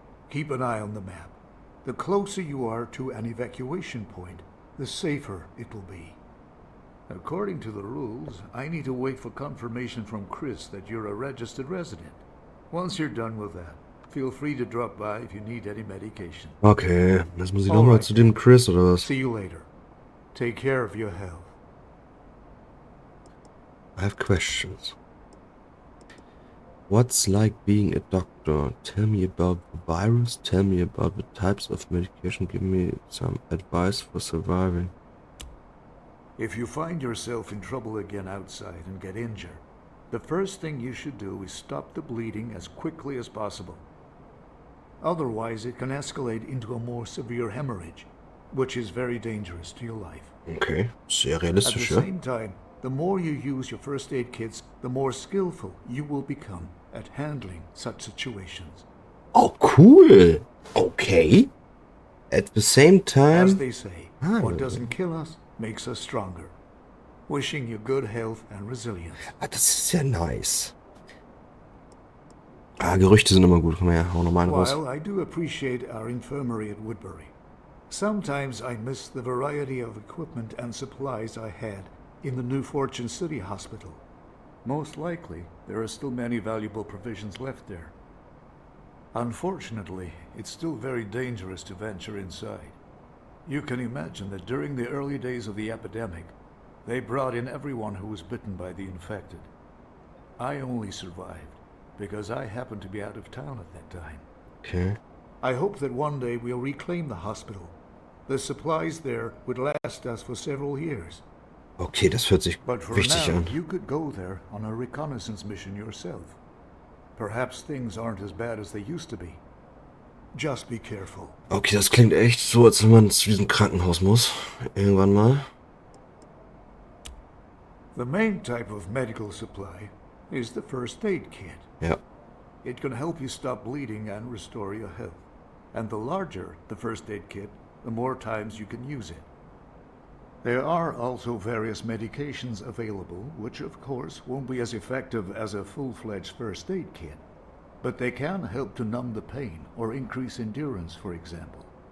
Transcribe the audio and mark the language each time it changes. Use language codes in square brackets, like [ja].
[en] Keep an eye on the map. The closer you are to an evacuation point, the safer it will be. According to the rules, I need to wait for confirmation from Chris that you're a registered resident. Once you're done with that, feel free to drop by if you need any medication. [de] Okay, jetzt muss ich nochmal zu dem Chris, oder was? [en] See you later. Take care of your health. I have questions. What's like being a doctor? Tell me about the virus, tell me about the types of medication, give me some advice for surviving. If you find yourself in trouble again outside and get injured, the first thing you should do is stop the bleeding as quickly as possible. Otherwise, it can escalate into a more severe hemorrhage, which is very dangerous to your life. [de] Okay, sehr [en] At the [de] realistisch, ja? [en] same time, the more you use your first aid kits, the more skillful you will become at handling such situations. Oh, cool! Okay. At the same time... As they say, what doesn't kill us makes us stronger. Wishing you good health and resilience. [de] Ah, das ist sehr nice. Ah, Gerüchte sind immer gut. Komm her, hau nochmal einen raus. [en] While I do appreciate our infirmary at Woodberry, sometimes I miss the variety of equipment and supplies I had in the New Fortune City Hospital. Most likely, there are still many valuable provisions left there. Unfortunately, it's still very dangerous to venture inside. You can imagine that during the early days of the epidemic, they brought in everyone who was bitten by the infected. I only survived because I happened to be out of town at that time. Okay. I hope that one day we'll reclaim the hospital. The supplies there would last us for several years. [de] Okay, das hört sich [en] But for [de] wichtig [en] now, [de] an. [en] you could go there on a reconnaissance mission yourself. Perhaps things aren't as bad as they used to be. Just be careful. [de] Okay, das klingt echt so, als wenn man zu diesem Krankenhaus muss. Irgendwann mal. [en] The main type of medical supply is the first aid kit. [de] Ja. [en] It can help you stop bleeding and restore your health. And the larger the first aid kit, the more times you can use it. There are also various medications available, which of course won't be as effective as a full-fledged first aid kit, but they can help to numb the pain or increase endurance, for example.